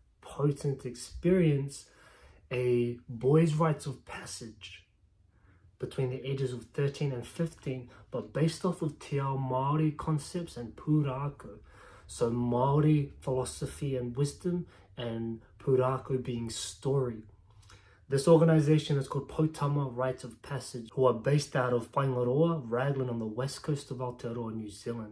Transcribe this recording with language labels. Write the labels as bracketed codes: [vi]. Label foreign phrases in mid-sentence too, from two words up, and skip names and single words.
[en] experience, a boys' rites of passage between the ages of 13 and 15, but based off of [mi] te ao Māori [en] concepts and pūrākau. So Māori philosophy and wisdom, and pūrākau being story. This organization is called PouTama, Rites of Passage, who are based out of Whaingaroa, Raglan on the west coast of Aotearoa, New Zealand.